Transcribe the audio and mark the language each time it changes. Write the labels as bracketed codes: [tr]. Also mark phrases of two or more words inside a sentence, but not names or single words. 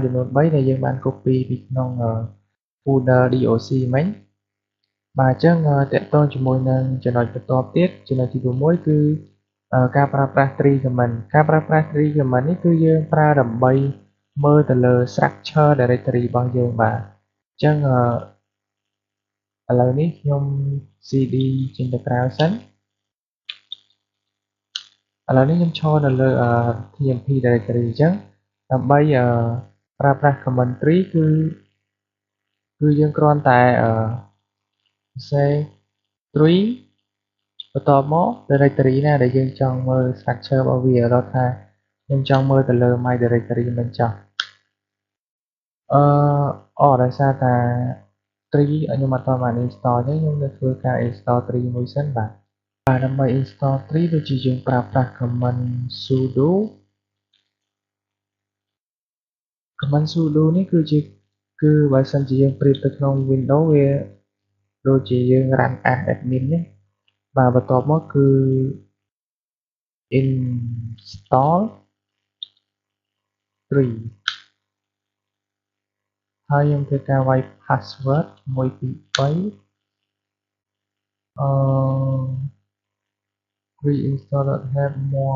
[km] ចំនួន3ដែលយើងបាន copy ពីក្នុង [en] folder doc [km] មិញបាទអញ្ចឹងតកតងជាមួយនឹងចំណុចបន្ទាប់ទៀតចំណុចទី6គឺការប្រើប្រាស់ [en] tree command [km] ការប្រើប្រាស់ [en] tree command [km] នេះគឺយើងប្រើដើម្បីមើលទៅលើ [en] structure directory [km] របស់យើងបាទអញ្ចឹងឥឡូវនេះខ្ញុំ cd ចេញទៅក្រៅសិន ឥឡូវនេះខ្ញុំឈរនៅលើ [en] tmp directory [km] អញ្ចឹងដើម្បីប្រើប្រាស់ [en] command tree [km] គឺយើងគ្រាន់តែ [en] say tree [km] បន្ទាប់មក directory ណាដែលយើងចង់មើល structure របស់វាដល់ថាខ្ញុំចង់មើលទៅលើ [en] my directory [km] មិនចោះ ដោយសារតា tree ខ្ញុំអត់ទាន់បាន install ទេខ្ញុំនឹងធ្វើការ [en] install tree [km] មួយសិនបាទដើម្បី [en] install tree [km] ដូចជាយើងប្រើប្រាស់ [en] command sudo [km] នេះគឺបើសិនជាយើងប្រៀបទៅក្នុង Windows វាដូចជាយើង [en] run as admin [km] នេះបាទបន្ទាប់មកគឺ install tree ហើយខ្ញុំធ្វើការវាយ password 123reinstall [en] have more